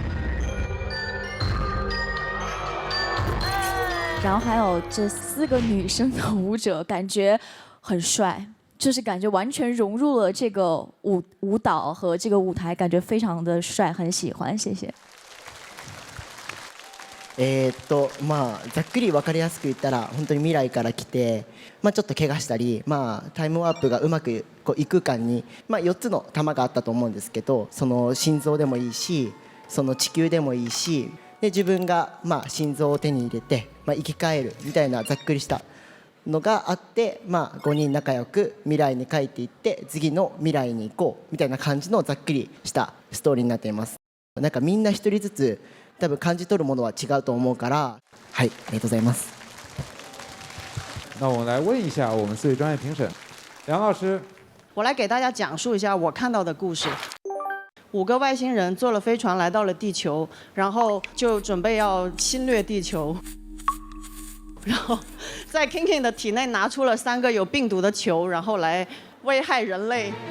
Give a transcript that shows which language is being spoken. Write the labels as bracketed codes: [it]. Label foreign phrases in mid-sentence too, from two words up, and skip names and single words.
[zh] 然后还有这4个女生的舞者，感觉很帅，就是感觉完全融入了这个舞蹈和这个舞台，感觉非常的帅，很喜欢，谢谢。 [ja] まあざっくり分かりやすく言ったら本当に未来から来て、まあちょっと怪我したり、まあタイムワープがうまくこういく間に、まあ4つの玉があったと思うんですけど、その心臓でもいいし、その地球でもいいし。で自分がまあ心臓を手に入れて、まあ、生き返るみたいなざっくりしたのがあって、まあ、5人仲良く未来に帰っていって次の未来に行こうみたいな感じのざっくりしたストーリーになっています。なんかみんな一人ずつ多分感じ取るものは違うと思うから、はい、ありがとうございます。 [zh] 那我们来问一下我们4位专业评审，梁老师，我来给大家讲述一下我看到的故事。5个外星人坐了飞船来到了地球，然后就准备要侵略地球，然后在 Ken Ken 的体内拿出了3个有病毒的球，然后来危害人类。